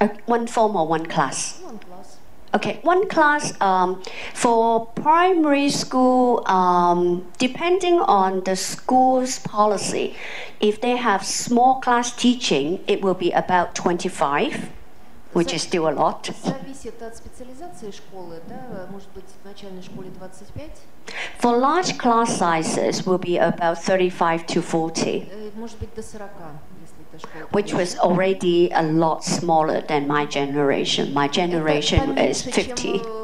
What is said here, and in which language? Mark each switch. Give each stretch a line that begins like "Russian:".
English: One form or one class? One class. Okay, one class for primary school, depending on the school's policy, if they have small class teaching, it will be about 25, which is still a lot.
Russian: Зависит от специализации школы, да? Может быть, в начальной школе 25?
English: For large class sizes, will be about 35 to 40.
Russian: Может быть, до 40, если это школа.
English: Which was already a lot smaller than my generation. My generation is 50.